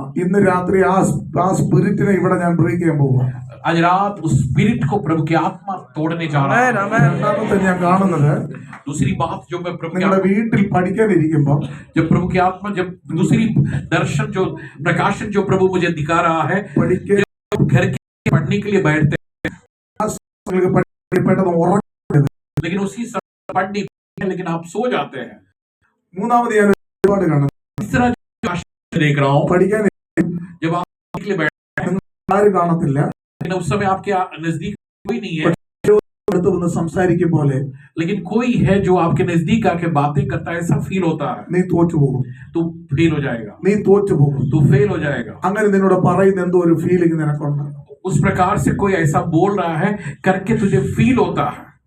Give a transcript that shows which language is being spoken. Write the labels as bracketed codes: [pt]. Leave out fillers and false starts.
[ml] ഇന്ന് രാത്രി ആ സ്പിരിറ്റിനെ ഇവിടെ ഞാൻ ബ്രേക്ക് ചെയ്യാൻ പോവുക. [hi] आज रात उस स्पिरिट को प्रभु की आत्मा तोड़ने जा रहा है। [ml] രണ്ടാമത്തെ ഞാൻ കാണുന്നത്, [hi] दूसरी बात जो मैं प्रभु की [ml] നിങ്ങളുടെ വീട്ടിൽ പഠിക്കാനിരിക്കുമ്പോൾ [hi] जब प्रभु की आत्मा, जब दूसरी दर्शन जो प्रकाशन जो प्रभु मुझे दिखा रहा है, [ml] പഠിക്കാൻ [hi] घर के पढ़ने के लिए बैठते हैं [ml] പെട്ടെന്ന് ഉറങ്ങരുത്. [hi] लेकिन उसी समय पढ़ नहीं पाते, लेकिन आप सो जाते हैं। [ml] മൂന്നാമത് ഞാൻ ഒരുപാട് കാണുന്നത്, [hi] तीसरा जो प्रकाशन देख रहा हूँ, [ml] പഠിക്കാൻ [hi] जब आप पढ़ने के लिए बैठते [ml] ആരും കാണത്തില്ല, [hi] हैं, लेकिन उस समय आपके नजदीक कोई नहीं है, [ml] അടുത്ത് വന്ന് സംസാരിക്കും പോലെ [hi] लेकिन कोई है जो आपके नजदीक आके बातें करता है, ऐसा फील होता है, [ml] നീ തോറ്റുപോകും, [hi] तो फेल हो जाएगा, [ml] നീ തോറ്റുപോകും. [hi] तो फेल हो जाएगा। [ml] അങ്ങനെ നിന്നോട് പറയുന്ന എന്തോ ഒരു ഫീലിംഗ് നിനക്കുണ്ട്. [hi] उस प्रकार से कोई ऐसा बोल रहा है करके तुझे फील होता है।